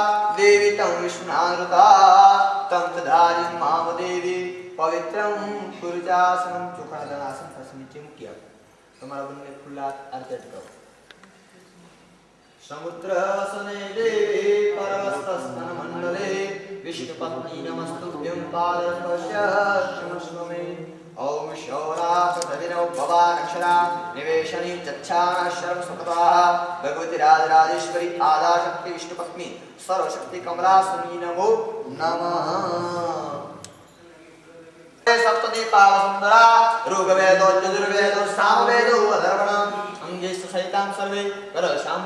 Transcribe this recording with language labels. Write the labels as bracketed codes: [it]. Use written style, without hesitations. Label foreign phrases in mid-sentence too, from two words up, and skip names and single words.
[sa] દેવી તં વિષ્ણુનાનૃતા તં તદારિં મામ દેવી પવિત્રં પુરુજાસનં. [gu] ચોખાના આસન પાસે નીચે મૂકી આપો. તમારા બંને ખુલ્લા આરતે કરો. [sa] સમુદ્રસને દેવી પરવસ્તસ્તન મંડલે વિષ્ણુપત્ની નમસ્તુભ્યં પાદસ્પર્શ્ય ક્ષમસ્વ મે. ॐ शौरासतविनौ भवानक्षरा निवेशनी चच्छानशरं सुकृताः भगवती राजराजेश्वरी आदाशक्ति विष्णुपत्नी सर्वशक्ति कमलासनी नमो नमः। सप्तति पावसुंदरा ऋग्वेदो यजुर्वेदो सामवेदो अधर्वणम् अंगेश सहितां सर्वे कर शाम्भु